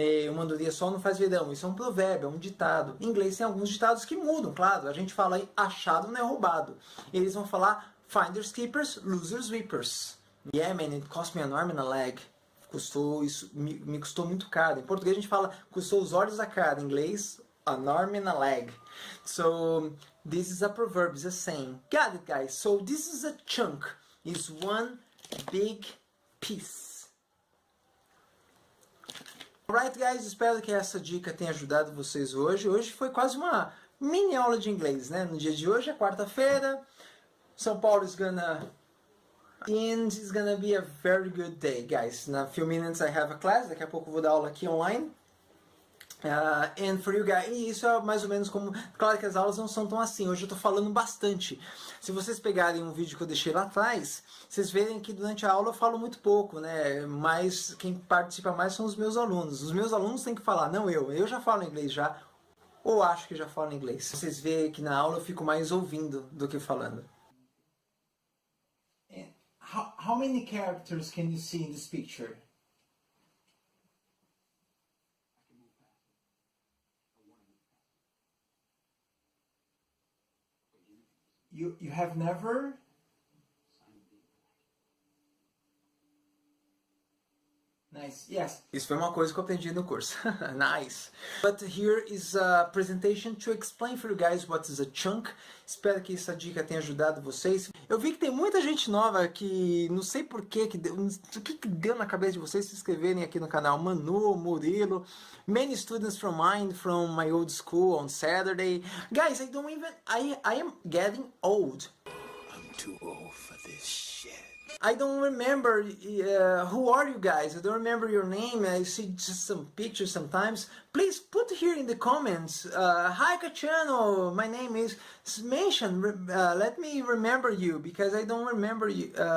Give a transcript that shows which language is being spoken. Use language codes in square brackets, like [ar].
[pt] Uma andorinha só não faz verão. Isso é um provérbio, é um ditado. Em inglês tem alguns ditados que mudam, claro. A gente fala aí, achado não é roubado. Eles vão falar, [en] finders keepers, losers weepers. Yeah man, it cost me an arm and a leg. [pt] Me custou muito caro. Em português a gente fala custou os olhos da cara. Em inglês, [en] an arm and a leg. So, this is a proverb, is a saying. Got it, guys? So, this is a chunk. It's one big piece. Alright, guys? [pt] Espero que essa dica tenha ajudado vocês hoje. Hoje foi quase uma mini aula de inglês, né? No dia de hoje é quarta-feira. São Paulo [en] is gonna... And it's gonna be a very good day, guys. In a few minutes I have a class. [pt] Daqui a pouco eu vou dar aula aqui online. [en] And for you guys, [pt] e isso é mais ou menos como... Claro que as aulas não são tão assim. Hoje eu tô falando bastante. Se vocês pegarem um vídeo que eu deixei lá atrás, vocês verem que durante a aula eu falo muito pouco, né? Mas quem participa mais são os meus alunos. Os meus alunos têm que falar, não eu. Eu já falo inglês já. Ou acho que já falo inglês. Vocês veem que na aula eu fico mais ouvindo do que falando. [en] How many characters can you see in this picture? You have never? Nice, yes. [pt] Isso foi uma coisa que eu aprendi no curso. [en] Nice. But here is a presentation to explain for you guys what is a chunk. [pt] Espero que essa dica tenha ajudado vocês. Eu vi que tem muita gente nova que não sei por que o que deu na cabeça de vocês se inscreverem aqui no canal. [en] Manu, Murilo, many students from my old school on Saturday. Guys, I am getting old. I'm too old for this shit. I don't remember, who are you guys? I don't remember your name. I see just some pictures sometimes. Please put here in the comments, hi Kachano, my name is, mention, let me remember you, because I don't remember you.